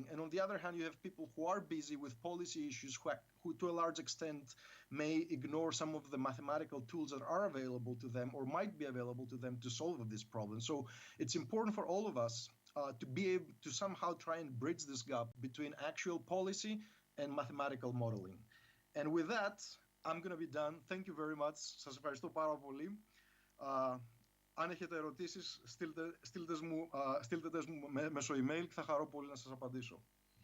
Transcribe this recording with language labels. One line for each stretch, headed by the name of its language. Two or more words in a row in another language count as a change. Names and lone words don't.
English: And on the other hand, you have people who are busy with policy issues who to a large extent may ignore some of the mathematical tools that are available to them or might be available to them to solve this problem. So it's important for all of us to be able to somehow try and bridge this gap between actual policy and mathematical modeling. And with that, I'm going to be done. Thank you very much.
Greek: Σας ευχαριστώ πάρα πολύ. Αν έχετε ερωτήσεις, στείλτε τες μου μέσω email και θα χαρώ πολύ να σας απαντήσω.